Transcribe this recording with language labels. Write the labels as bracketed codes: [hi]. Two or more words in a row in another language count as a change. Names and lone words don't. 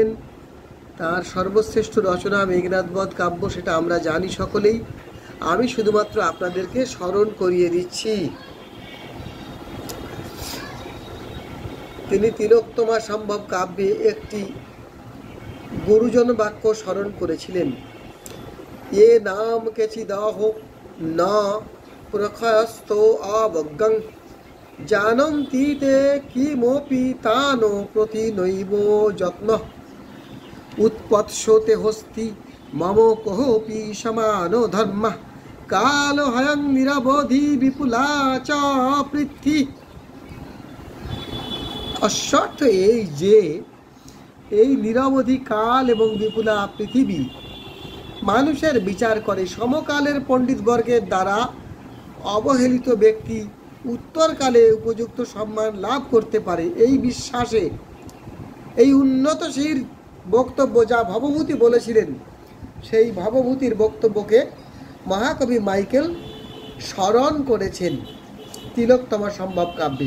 [bn] তার সর্বশ্রেষ্ঠ রচনা মেঘনাদ বধ কাব্য, সেটা আমরা জানি সকলেই। আমি শুধুমাত্র আপনাদেরকে স্মরণ করিয়ে দিচ্ছি। তিনি তিলোত্তমা সম্ভব কাব্যে একটি গুরুজন বাক্য স্মরণ করেছিলেন। [sa] ये नाम केचिदाहो न प्रखस्तो अवज्ञं जानन्ति ते किमपि तानो प्रति नैव যত্নঃ उत्पत्स्यते हस्ति मम कोऽपि समानो धर्मः कालहयं निरवधि विपुला च पृथ्वी। [bn] অর্থ এই যে এই নিরবধি কাল এবং বিপুলা পৃথিবী মানুষের বিচার করে। সমকালের পণ্ডিতবর্গের দ্বারা অবহেলিত ব্যক্তি উত্তরকালে উপযুক্ত সম্মান লাভ করতে পারে, এই বিশ্বাসে এই উন্নতশীল বক্তব্য যা ভবভূতি বলেছিলেন, সেই ভবভূতির বক্তব্যকে মহাকবি মাইকেল স্মরণ করেছেন তিলোত্তমা সম্ভব কাব্যে।